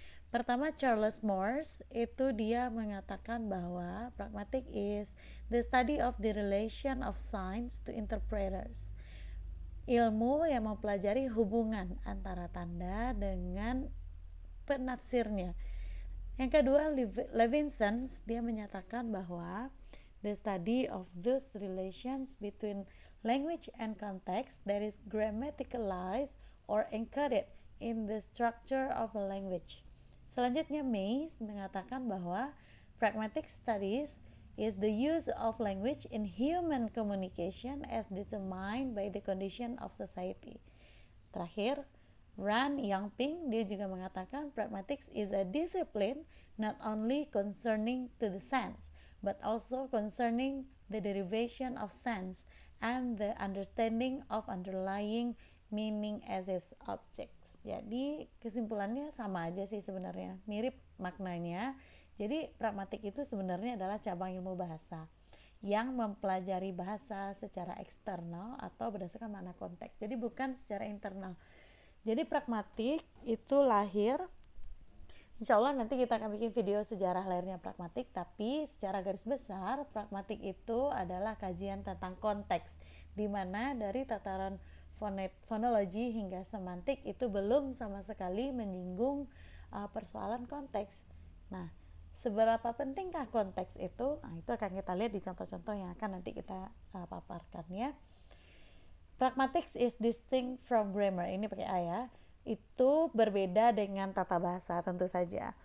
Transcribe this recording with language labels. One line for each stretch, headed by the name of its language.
Indonesian: Pertama, Charles Morse itu dia mengatakan bahwa
English: pragmatic is the study of the relation of signs to interpreters.
Indonesian: Ilmu yang mempelajari hubungan antara tanda dengan penafsirnya. Yang kedua, Levinson dia menyatakan bahwa
English: the study of those relations between language and context that is grammaticalized or encoded in the structure of a language.
Indonesian: Selanjutnya, Mays mengatakan bahwa
English: pragmatic studies is the use of language in human communication as determined by the condition of society.
Indonesian: Terakhir, Ran Yangping dia juga mengatakan
English: pragmatics is a discipline not only concerning to the sense but also concerning the derivation of sense and the understanding of underlying meaning as its object.
Indonesian: Jadi kesimpulannya sama aja sih sebenarnya, mirip maknanya. Jadi pragmatik itu sebenarnya adalah cabang ilmu bahasa yang mempelajari bahasa secara eksternal atau berdasarkan makna konteks. Jadi bukan secara internal. Jadi pragmatik itu lahir, insya Allah nanti kita akan bikin video sejarah lahirnya pragmatik, tapi secara garis besar pragmatik itu adalah kajian tentang konteks, di mana dari tataran fonologi hingga semantik itu belum sama sekali menyinggung persoalan konteks. Nah, seberapa pentingkah konteks itu? Nah, itu akan kita lihat di contoh-contoh yang akan nanti kita paparkan ya.
English: Pragmatics is distinct from grammar.
Indonesian: Ini pakai A ya. Itu berbeda dengan tata bahasa tentu saja.